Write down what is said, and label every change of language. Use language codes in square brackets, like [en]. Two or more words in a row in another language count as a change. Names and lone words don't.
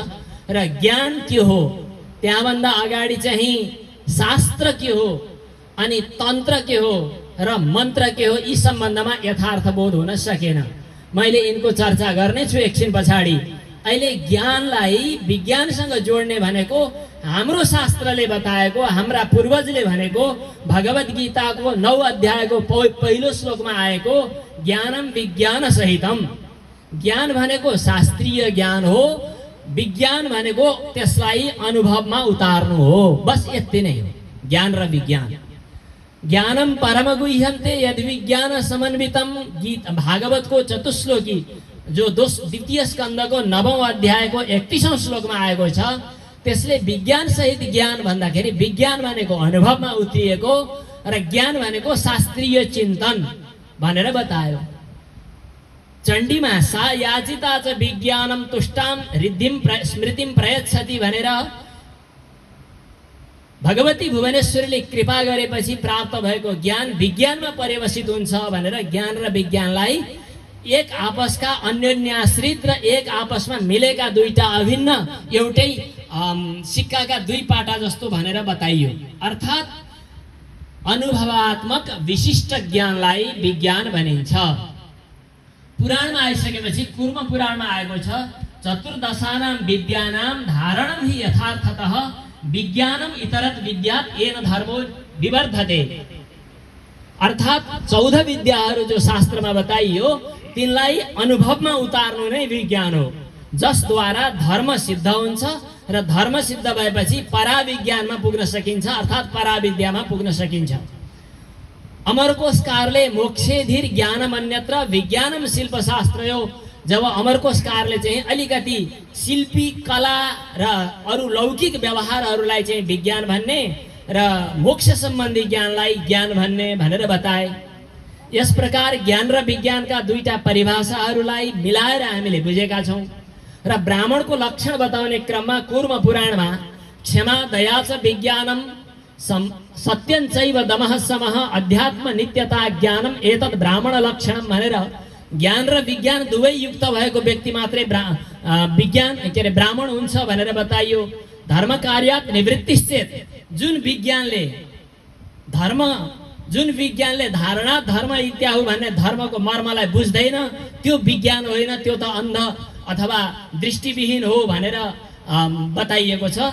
[ne] र ज्ञान के हो, त्यहाँभन्दा अगाडि चाहिँ शास्त्र के हो अनि तन्त्र के हो र मन्त्र के हो, यी सम्बन्धमा यथार्थ बोध हुन सकेन। मैले यिनको चर्चा गर्नेछु एकछिन पछाडि। अहिले ज्ञानलाई विज्ञानसँग जोड्ने भनेको हाम्रो शास्त्रले बताएको, हाम्रा पूर्वजले भनेको भगवत गीताको 9 अध्यायको पहिलो श्लोकमा आएको [sa] ज्ञानम विज्ञान सहितम। [ne] ज्ञान भनेको शास्त्रीय ज्ञान हो, विज्ञान भनेको त्यसलाई अनुभवमा उतार्नु हो। बस यति नै हो ज्ञान र विज्ञान। [sa] ज्ञानम परमगुह्यन्ते यद विज्ञान समन्वितम, [ne] गीत भागवतको चतुश्लोकी जो द्वितीय स्कन्धको 9औं अध्यायको 31औं श्लोकमा आएको छ, त्यसले विज्ञान सहित ज्ञान भन्दाखेरि विज्ञान भनेको अनुभवमा उत्रिएको र ज्ञान भनेको शास्त्रीय चिन्तन भनेर बतायो। चण्डीमा [sa] सा याचिता च विज्ञानम तुष्टाम रिद्धिम स्मृतिम प्रयच्छति [ne] भनेर भगवती भुवनेश्वरीले कृपा गरेपछि प्राप्त भएको ज्ञान विज्ञानमा पर्यवसित हुन्छ भनेर ज्ञान र विज्ञानलाई एक आपसका अन्योन्याश्रित र एक आपसमा मिलेका दुईटा अभिन्न एउटै सिक्काका दुई पाटा जस्तो भनेर बताइयो। अर्थात् अनुभवात्मक विशिष्ट ज्ञानलाई विज्ञान भनिन्छ। पुराणमा आइसकेपछि कुर्म पुराणमा आएको छ, [sa] चतुर्दशानां विद्यानां धारणं हि यथार्थतः विज्ञानम इतरत विद्यात येन धर्मो विवर्धते। [ne] अर्थात् 14 विद्याहरू जो शास्त्रमा बताइयो तिनलाई अनुभवमा उतार्नु नै विज्ञान हो, जसद्वारा धर्म सिद्ध हुन्छ र धर्म सिद्ध भएपछि पराविज्ञानमा पुग्न सकिन्छ, अर्थात् पराविद्यामा पुग्न सकिन्छ। [sa] अमरकोशकारले मोक्षेधिर ज्ञानम अन्यत्र विज्ञानम शिल्पशास्त्रयो, [ne] जब अमरकोशकारले चाहिँ अलिकति शिल्पी कला र अरू लौकिक व्यवहारहरूलाई चाहिँ विज्ञान भन्ने र मोक्ष सम्बन्धी ज्ञानलाई ज्ञान भन्ने भनेर बताए। यस प्रकार ज्ञान र विज्ञानका दुईटा परिभाषाहरूलाई मिलाएर हामीले बुझेका छौँ र ब्राह्मणको लक्षण बताउने क्रममा कुर्म पुराणमा [sa] क्षमा दया च विज्ञानम सत्यञ्चैव दमः समः अध्यात्म नित्यता ज्ञानम एतद् ब्राह्मण लक्षणम [ne] भनेर ज्ञान र विज्ञान दुवै युक्त भएको व्यक्ति मात्रै विज्ञान के अरे ब्राह्मण हुन्छ भनेर बताइयो। [sa] धर्म कार्यात् निवृत्तिश्चेत [ne] जुन विज्ञानले [sa] धारणा धर्म इत्याहु [ne] भन्ने धर्मको मर्मलाई बुझ्दैन त्यो विज्ञान होइन, त्यो त अन्ध अथवा दृष्टिविहीन हो भनेर बताइएको छ।